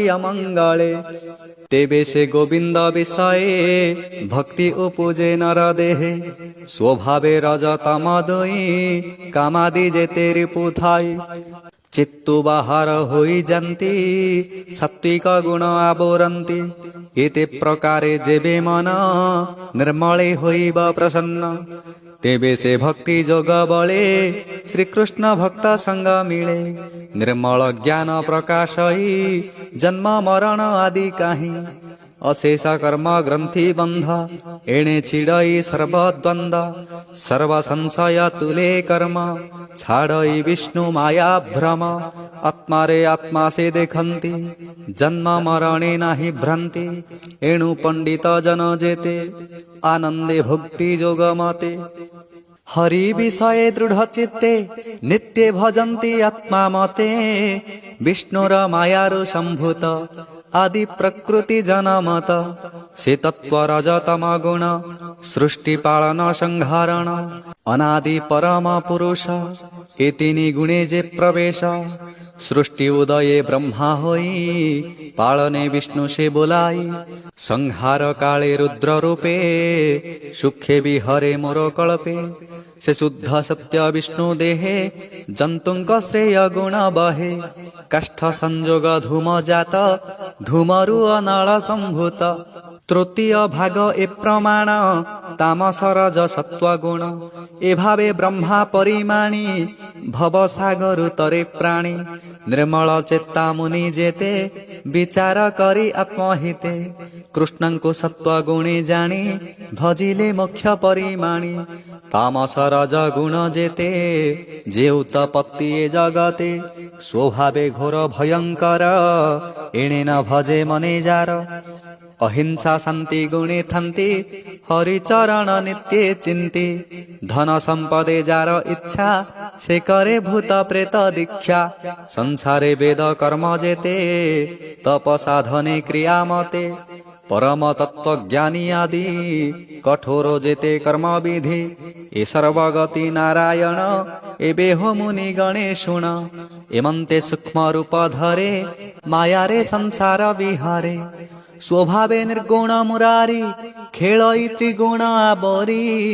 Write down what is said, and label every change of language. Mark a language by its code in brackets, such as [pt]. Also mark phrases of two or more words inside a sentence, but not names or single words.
[or] ଅମଙ୍ଗଳେ ତେବେ ସେ ଗୋବିନ୍ଦ ବିଷୟେ ଭକ୍ତି ଉପୁଜେ ନର ଦେହେ ସ୍ୱଭାବେ ରଜତମ ଦୁଇ କାମାଦି ଯେତେ ରିପୁ ଥାଇ ଚିତ୍ତୁ ବାହାର ହୋଇ ଯାତି ସାତ୍ତ୍ୱିକ ଗୁଣ ଆବୋରନ୍ତି ଇତି ପ୍ରକାରେ ଯେବେ ମନ ନିର୍ମଳେ ହୋଇବ ପ୍ରସନ୍ନ ତେବେ ସେ ଭକ୍ତି ଯୋଗ ବଳେ ଶ୍ରୀକୃଷ୍ଣ ଭକ୍ତ ସଙ୍ଗ ମିଳେ ନିର୍ମଳ ଜ୍ଞାନ ପ୍ରକାଶଇ ଜନ୍ମ ମରଣ ଆଦି କାହି ଅଶେଷ କର୍ମ ଗ୍ରନ୍ଥି ବନ୍ଧ ଏଣେ ଛିଡ଼ଇ ସର୍ବଦ୍ୱନ୍ଦ ସର୍ବ ସଂଶୟ ତୁଳେ କର୍ମ ଛାଡ଼ଇ ବିଷ୍ଣୁ ମାୟା ଭ୍ରମ ଆତ୍ମା ରେ ଆତ୍ମା ସେ ଦେଖନ୍ତି ଜନ୍ମ ମରଣେ ନାହି ଭ୍ରାନ୍ତି ଏଣୁ ପଣ୍ଡିତ ଜନ ଯେତେ ଆନନ୍ଦେ ଭକ୍ତି ଯୋଗ ମତେ ହରି ବିଷୟେ ଦୃଢ଼ ଚିତ୍ତେ ନିତ୍ୟ ଭଜନ୍ତି ଆତ୍ମା ମତେ ବିଷ୍ଣୁର ମାୟାରୁ ସମ୍ଭୂତ ଆଦି ପ୍ରକୃତି ଜନମତ ସେ ତତ୍ତ୍ୱ ରଜତମ ଗୁଣ ସୃଷ୍ଟି ପାଳନ ସଂହାରଣ ଅନାଦି ପରମ ପୁରୁଷ ଏ ତିନି ଗୁଣେ ଯେ ପ୍ରବେଶ ସୃଷ୍ଟି ଉଦୟେ ବ୍ରହ୍ମା ହୋଇ ପାଳନେ ବିଷ୍ଣୁ ସେ ବୋଲାଇ ସଂହାର କାଳେ ରୁଦ୍ର ରୂପେ ସୁଖେ ବିହରେ ମୋର କଳ୍ପେ ସେ ଶୁଦ୍ଧ ସତ୍ୟ ବିଷ୍ଣୁ ଦେହେ ଜନ୍ତୁଙ୍କ ଶ୍ରେୟ ଗୁଣ ବହେ କାଷ୍ଠ ସଂଯୋଗ ଧୂମ ଜାତ ଧୂମରୁ ଅନଳ ସମ୍ଭୂତ ତୃତୀୟ ଭାଗ ଏ ପ୍ରମାଣ ତାମସ ରଜ ସତ୍ତ୍ୱ ଗୁଣ ଏ ଭାବେ ବ୍ରହ୍ମା ପରିମାଣି ଭବ ସାଗର ତରେ ପ୍ରାଣୀ ନିର୍ମଳ ଚେତା ମୁନି ଯେତେ ବିଚାର କରି ଆତ୍ମହିତେ କୃଷ୍ଣ କୋ ସତ୍ତ୍ୱ ଗୁଣେ ଜାଣି ଭଜିଲେ ମୁଖ୍ୟ ପରିମାଣି ତାମସ ରଜ ଗୁଣ ଯେତେ ଯେ ଉତ୍ପତ୍ତି ଜଗତେ ସ୍ୱଭାବେ ଘୋର ଭୟଙ୍କର ଏଣେ ନ ଭଜେ ମନେ ଯାର ଅହିଂସା ଶାନ୍ତି ଗୁଣେ ଥାନ୍ତି ହରିଚରଣ ନିତ୍ୟ ଚିନ୍ତି ଧନ ସମ୍ପଦେ ଯାର ଇଚ୍ଛା ସେ କରେ ଭୂତ ପ୍ରେତ ଦୀକ୍ଷା ସଂସାରେ ବେଦ କର୍ମ ଯେତେ ତପ ସାଧନେ କ୍ରିୟା ମତେ ପରମ ତତ୍ତ୍ୱ ଜ୍ଞାନୀ ଆଦି କଠୋର ଯେତେ କର୍ମ ବିଧି ଏ ସର୍ବଗତି ନାରାୟଣ ଏବେ ହୋ ମୁନି ଗଣେ ଶୁଣ ଏମନ୍ତେ ସୂକ୍ଷ୍ମ ରୂପ ଧରେ ମାୟା ରେ ସଂସାର ବିହାରେ ସ୍ୱଭାବେ ନିର୍ଗୁଣ ମୁରାରି ଖେଳଇ ତ୍ରିଗୁଣ ଆବରି